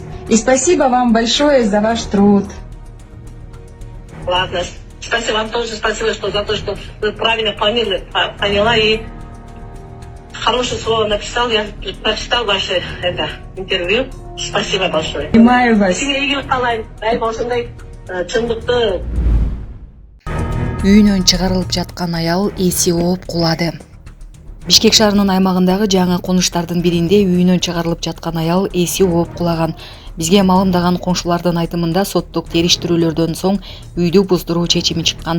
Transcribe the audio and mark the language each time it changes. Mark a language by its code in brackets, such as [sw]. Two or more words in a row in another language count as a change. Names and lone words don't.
[ru] И спасибо вам большое за ваш труд. Ладно. Спасибо вам тоже, спасибо за то, что вы правильно поняла и хорошее слово написал, я прочитал ваше интервью. Спасибо большое. Понимаю вас. [ky] Үйүнөн чыгарылып жаткан аял эси ооп кулады. Бишкек шаарынын аймагындагы жаңы конуштардын биринде үйүнөн чыгарылып жаткан аял эси ооп кулаган. Бизге маалымдаган коңшулардын айтымында соттук териштирүүлөрдөн соң үйдү буздуруу чечими чыккан.